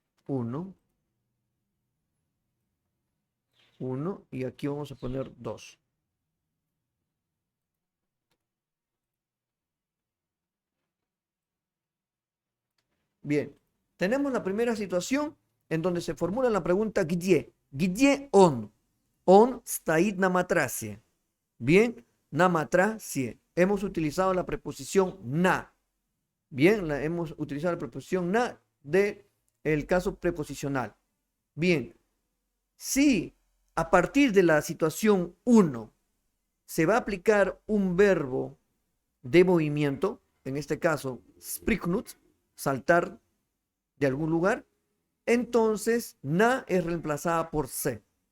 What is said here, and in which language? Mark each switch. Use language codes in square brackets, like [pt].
[es] Uno, uno, y aquí vamos a poner dos. Bien, tenemos la primera situación en donde se formula la pregunta где. [ru] Где он? Он стоит на матрасе. [es] Bien, [ru] на матрасе. [es] Hemos utilizado la preposición na. Bien, hemos utilizado la preposición na de el caso preposicional. Bien, si a partir de la situación uno se va a aplicar un verbo de movimiento, en este caso, spricknut, saltar de algún lugar, entonces na es reemplazada por se.